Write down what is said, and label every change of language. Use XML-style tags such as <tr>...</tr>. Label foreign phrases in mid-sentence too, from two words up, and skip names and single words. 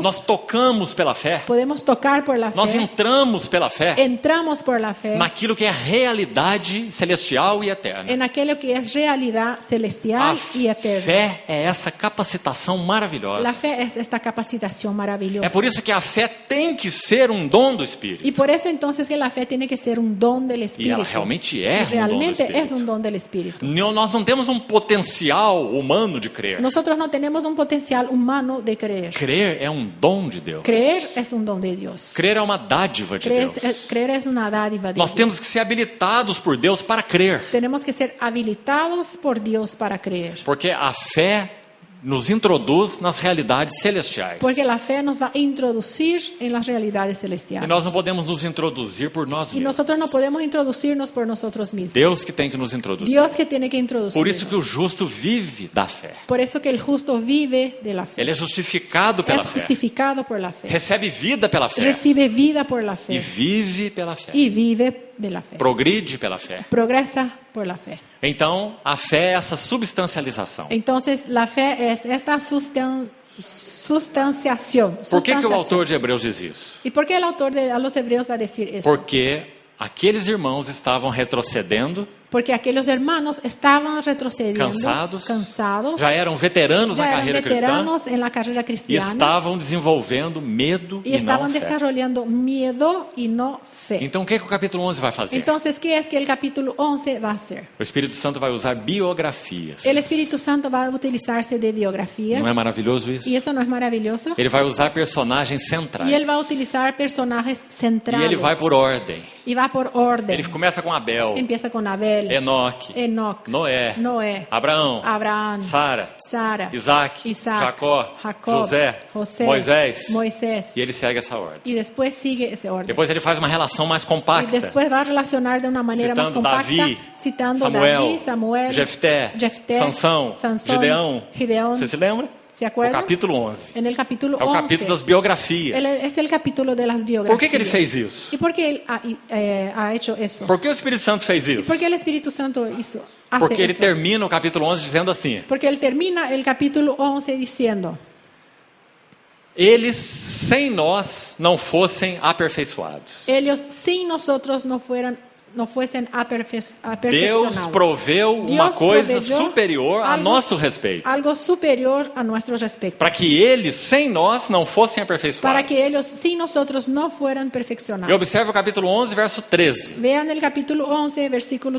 <pt>Nós tocamos pela fé.</pt> <es>Podemos tocar por la</es> <pt>Nós</pt> <es>fe.</es> <pt>entramos pela fé</pt> <es>Entramos por la fe</es> <pt>naquilo que é realidade celestial e eterna.</pt> <es>en aquello que es realidad</es> <pt>A</pt> <es>celestial y eterna.</es> <pt>fé é essa capacitação maravilhosa.</pt> <es>La fe es esta capacitación maravillosa.</es> <pt>É por isso que a fé tem que ser um dom do Espírito.</pt> <es>Y por eso entonces que la fe tiene que ser un don del</es> <pt>E</pt> <es>Espíritu.</es> <pt>ela realmente é</pt> <es>Y</es> <pt>um dom do</pt> <es>realmente es</es> <pt>Espírito.</pt> <es>un don del Espíritu.</es> <pt>Nós não temos um potencial humano de crer.</pt> <es>Nosotros no tenemos un potencial humano de creer.</es> <pt>Crer é um dom de Deus.</pt> <es>Creer es un don de Dios.</es> <pt>Crer é uma dádiva de</pt> <es>Creer,</es> <pt>Deus.</pt> <es>creer es una dádiva de</es> <pt>Nós</pt> <es>Dios.</es> <pt>temos que ser habilitados por Deus para crer.</pt> <es>Tenemos que ser habilitados por Dios para creer.</es> <pt>Porque a fé nos introduz nas realidades celestiais.</pt> <es>Porque la fe nos va a introducir en las realidades</es> <pt>E</pt> <es>celestiales.</es> <pt>nós não podemos nos introduzir por nós</pt> <es>Y</es> <pt>mesmos.</pt> <es>nosotros no podemos introducirnos por nosotros mismos.</es> <pt>Deus que tem que nos introduzir.</pt> <es>Dios que tiene que introducirnos.</es> <pt>Por isso que o justo vive da fé.</pt> <es>Por eso que el justo vive de la fe.</es> <pt>Ele é justificado pela</pt> <es>Es</es> <pt>fé.</pt> <es>justificado por la fe.</es> <pt>Recebe vida pela fé.</pt> <es>Recibe vida por la</es> <pt>E</pt> <es>fe.</es> <pt>vive pela fé.</pt> <es>Y vive de la fe.</es> <pt>Progride pela fé.</pt> <es>Progresa por la fe.</es> <pt>Então, a fé é essa substancialização.</pt> <es>Entonces, la fe es esta sustanciación.</es> <pt>Por que o</pt> <es>sustanciación.</es> <pt>autor de Hebreus diz isso?</pt> <es>¿Y por qué el autor de a los Hebreos va a decir eso?</es> <pt>Porque aqueles irmãos estavam retrocedendo,</pt> <es>Porque aquellos hermanos estaban retrocediendo,</es> <pt>cansados, já eram veteranos na</pt> <es>ya eran</es> <pt>carreira cristã</pt> <es>veteranos en la carrera</es> <pt>e</pt> <es>cristiana</es> <pt>estavam desenvolvendo medo</pt> <es>y</es> <pt>e não</pt> <es>estaban</es> <pt>fé.</pt> <es>desarrollando miedo y no fe.</es> <pt>Então, o que o capítulo 11 vai fazer?</pt> <es>Entonces, ¿qué es que el capítulo 11 va a hacer?</es> <pt>O Espírito Santo vai usar biografias.</pt> <es>El Espíritu Santo va a utilizarse de biografías.</es> <pt>Não é maravilhoso isso?</pt> <es>¿Y eso no es maravilloso?</es> <pt>Ele vai usar personagens centrais.</pt> <es>Y él va a utilizar personajes</es> <pt>E</pt> <es>centrales.</es> <pt>ele vai por ordem.</pt> <es>Y va por orden.</es> <pt>Ele começa com Abel,</pt> <es>Empieza con Abel,</es> <pt>Enoque,</pt> <es>Enoc,</es> <pt>Noé,</pt> <es>Noé,</es> <pt>Abraão,</pt> <es>Abraham,</es> <pt>Sara,</pt> <es>Sara,</es> <pt>Isaac,</pt> <es>Isaac,</es> <pt>Jacó,</pt> <es>Jacob,</es> <pt>José,</pt> <es>José,</es> <pt>Moisés.</pt> <es>Moisés.</es> <pt>E ele segue essa ordem.</pt> <es>Y después sigue ese orden.</es> <pt>Depois ele faz uma relação mais</pt> <es>Y</es> <pt>compacta,</pt> <es>después va a relacionar de una manera más</es> <pt>citando</pt> <es>compacta,</es> <pt>Davi,</pt> <es>citando</es> <pt>Samuel,</pt> <es>David, Samuel,</es> <pt>Jefté, Sansão, Gideão.</pt> <es>Gideón.</es> <pt>Você se lembra?</pt> <es>¿Se</es> <pt>O</pt> <es>acuerdan?</es> <pt>capítulo 11.</pt> <es>En el capítulo</es> <pt>É o</pt> <es>11.</es> <pt>capítulo das biografias.</pt> <es>Es el capítulo de las biografías.</es> <pt>Por que ele fez isso?</pt> <es>¿Y por qué él ha hecho eso?</es> <pt>Por que o Espírito Santo fez</pt> <es>¿Y</es> <pt>isso?</pt> <es>por qué el Espíritu Santo hace</es> <pt>Porque ele</pt> <es>eso?</es> <pt>termina o capítulo 11 dizendo assim:</pt> <es>Porque él termina el capítulo 11 diciendo:</es> <pt>eles sem nós não fossem aperfeiçoados.</pt> <es>ellos sin nosotros no fuesen</es> <pt>Deus</pt> <es>aperfeccionados.</es> <pt>proveu uma</pt> <es>Dios</es> <pt>coisa</pt> <es>proveyó</es> <pt>superior a nosso respeito.</pt> <es>algo superior a nuestro respecto.</es> <pt>Para que eles sem nós não fossem</pt> <es>Para</es> <pt>aperfeiçoados.</pt> <es>que ellos sin nosotros no fueran</es> <pt>E</pt> <es>perfeccionados.</es> <pt>observe o capítulo 11, verso 13.</pt> <es>Vean el capítulo 11, versículo</es>